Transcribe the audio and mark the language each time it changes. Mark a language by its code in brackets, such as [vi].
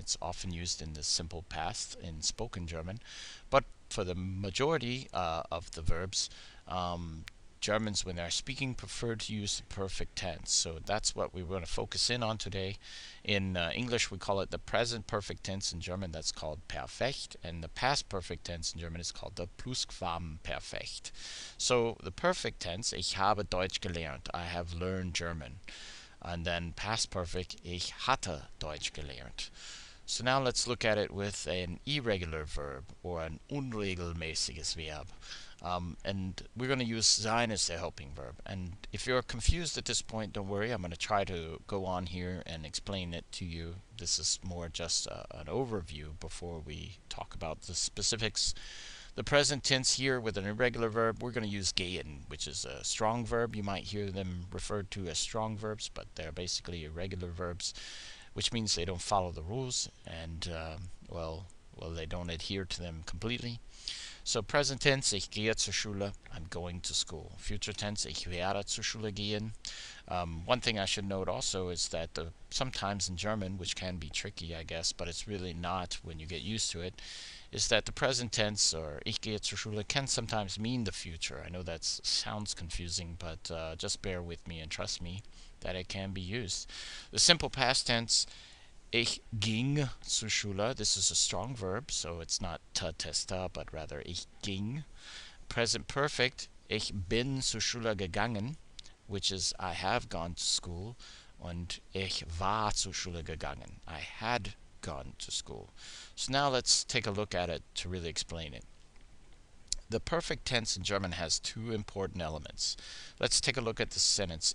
[en] It's often used in the simple past in spoken German. But for the majority of the verbs, Germans, when they're speaking, prefer to use the perfect tense. So that's what we're going to focus in on today. In English, we call it the present perfect tense. In German, that's called perfekt. And the past perfect tense in German is called the Plusquamperfekt. So the perfect tense, [de] ich habe Deutsch gelernt. [en] I have learned German. And then past perfect, [de] ich hatte Deutsch gelernt. [en] So now let's look at it with an irregular verb or an [de] unregelmäßiges Verb. [en] And we're going to use sein as the helping verb. And if you're confused at this point, don't worry. I'm going to try to go on here and explain it to you. This is more just an overview before we talk about the specifics. The present tense here with an irregular verb, we're going to use gehen, which is a strong verb. You might hear them referred to as strong verbs, but they're basically irregular verbs, which means they don't follow the rules and, well, they don't adhere to them completely. So present tense, [de] ich gehe zur Schule, [en] I'm going to school. Future tense, [de] ich werde zur Schule gehen. [en] One thing I should note also is that sometimes in German, which can be tricky, I guess, but it's really not when you get used to it, is that the present tense, or [de] ich gehe zur Schule, [en] can sometimes mean the future. I know that sounds confusing, but just bear with me and trust me that it can be used. The simple past tense, [de] ich ging zur Schule. [en] This is a strong verb, so it's not ta testa, but rather [de] ich ging. [en] Present perfect, [de] ich bin zur Schule gegangen, [en] which is I have gone to school. [de] Und ich war zur Schule gegangen. [en] I had gone to school. So now let's take a look at it to really explain it. The perfect tense in German has 2 important elements. Let's take a look at the sentence.